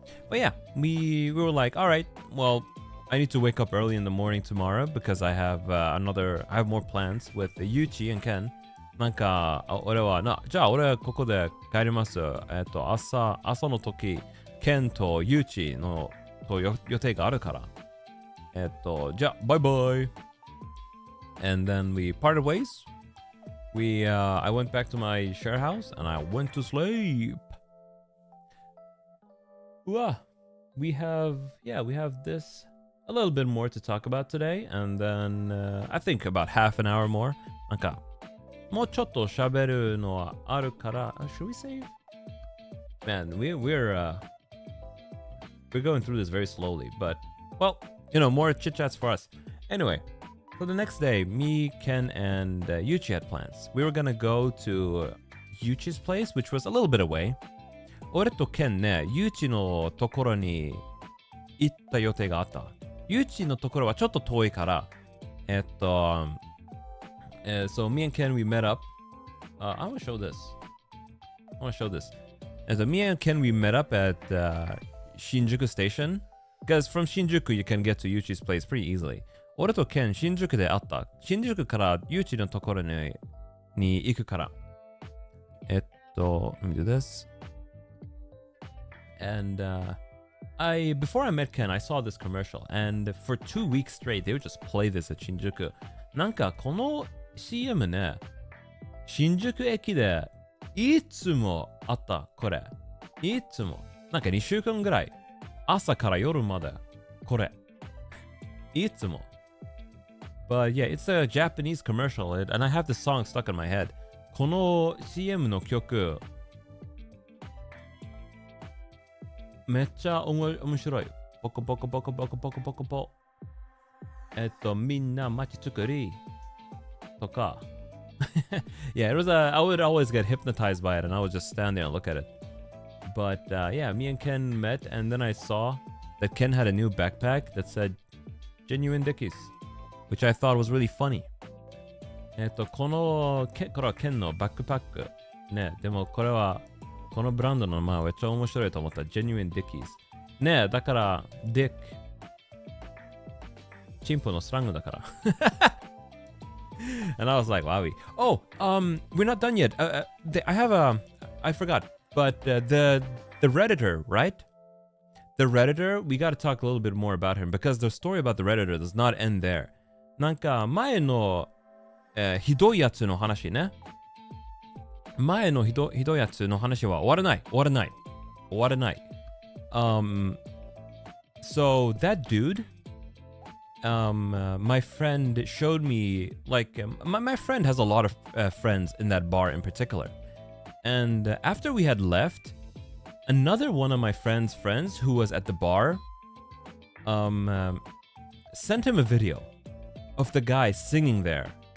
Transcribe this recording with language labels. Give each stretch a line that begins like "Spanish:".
English: But yeah, we were like, all right, well, I need to wake up early in the morning tomorrow because I have more plans with Yuchi and Ken.
Japanese: なんか、俺は、じゃあ俺はここで帰ります。朝の時、ケンとユーチの予定があるから。じゃあ、バイバイ。
English: And then we parted ways. I went back to my share house and I went to sleep. We have this a little bit more to talk about today, and then I think about half an hour more.
Japanese: なんかもうちょっと喋るのはあるから、
English: should we save? Man, we're going through this very slowly, but well, more chit chats for us. Anyway, so the next day, me, Ken, and Yuchi had plans. We were gonna go to Yuchi's place, which was a little bit away.
Japanese: 俺とケンね、ユーチのところに行った予定があった。ユーチのところはちょっと遠いから、
English: so me and Ken, we met up. I want to show this. And so me and Ken, we met up at Shinjuku Station. Because from Shinjuku, you can get to Yuchi's place pretty easily.
Japanese: 俺とケン、新宿で会った。新宿からユーチのところに行くから。
English: let me do this. And before I met Ken, I saw this commercial, and for 2 weeks straight, they would just play this at Shinjuku.
Japanese: なんかこの CM ね、新宿駅でいつもあった、これ。いつも。なんか2週間ぐらい。朝から夜まで。これ。いつも。
English: But yeah, it's a Japanese commercial, and I have the song stuck in my head.
Japanese: この CM の曲、めっちゃ面白い。ボコボコボコボコボコボコボ。みんな街作りとか。
English: Yeah, I would always get hypnotized by it, and I would just stand there and look at it. But yeah, me and Ken met, and then I saw that Ken had a new backpack that said Genuine Dickies, which I thought was really funny.
Japanese: これはケンのバックパック。ね、でもこのブランドの名前はめっちゃ面白いと思った。 Genuine Dickies。 ね、だから、Dick。チンポのスラングだから。
English: And I was like, wowie. Oh, we're not done yet. I forgot. But the Redditor, right? The Redditor, we got to talk a little bit more about him because the story about the Redditor does not end there.
Japanese: なんか前の、ひどいやつの話ね。前のひどいやつの話は終わらない。
English: So that dude, my friend showed me, like, my friend has a lot of friends in that bar in particular. And after we had left, another one of my friend's friends who was at the bar sent him a video of the guy singing there.